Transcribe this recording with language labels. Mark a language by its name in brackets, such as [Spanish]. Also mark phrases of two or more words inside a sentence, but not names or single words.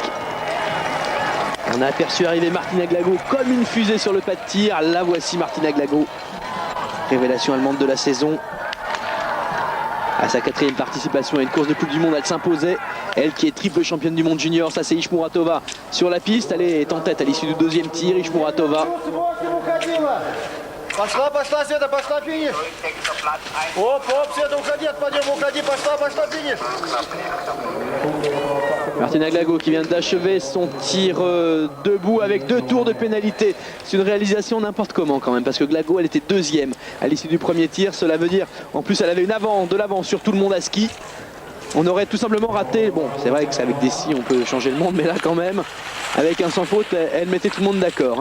[French] On a aperçu arriver Martina Glago comme une fusée sur le pas de tir. La voici, Martina Glago. Révélation allemande de la saison. À sa 4e participation à une course de Coupe du Monde, elle s'imposait. Elle qui est triple championne du monde junior, ça c'est Ishmuratova sur la piste. Elle est en tête à l'issue du 2e tir, Ishmuratova. [Russian] Пошла, Света, пошла, финиш. Оп, Света, уходи от подъема, уходи, пошла, финиш. [French] Martina Glago qui vient d'achever son tir debout avec 2 tours de pénalité. C'est une réalisation n'importe comment quand même, parce que Glago elle était 2e à l'issue du premier tir. Cela veut dire, en plus elle avait de l'avance sur tout le monde à ski. On aurait tout simplement raté, bon c'est vrai que c'est avec des skis on peut changer le monde, mais là quand même, avec un sans faute, elle mettait tout le monde d'accord.